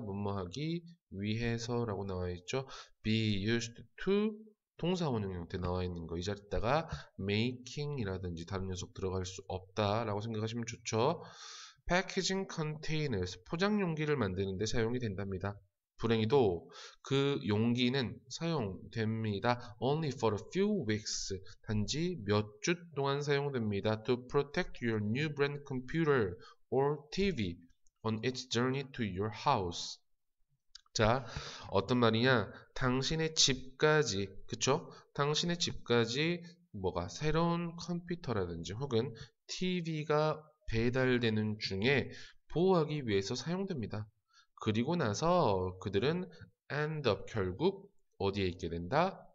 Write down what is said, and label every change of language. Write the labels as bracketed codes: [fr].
[ko] 뭐뭐하기 위해서 라고 나와 있죠. [en] be used to [ko] 동사원형 형태 나와 있는 거. 이 자리에다가 making 이라든지 다른 녀석 들어갈 수 없다 라고 생각하시면 좋죠. [en] packaging containers, [ko] 포장 용기를 만드는 데 사용이 된답니다. 불행히도 그 용기는 사용됩니다. [en] Only for a few weeks. [ko] 단지 몇 주 동안 사용됩니다. [en] To protect your new brand computer or TV on its journey to your house. [ko] 자, 어떤 말이냐? 당신의 집까지, 그쵸? 당신의 집까지 뭐가 새로운 컴퓨터라든지 혹은 TV가 배달되는 중에 보호하기 위해서 사용됩니다. 그리고 나서 그들은 [en] end up [ko] 결국 어디에 있게 된다?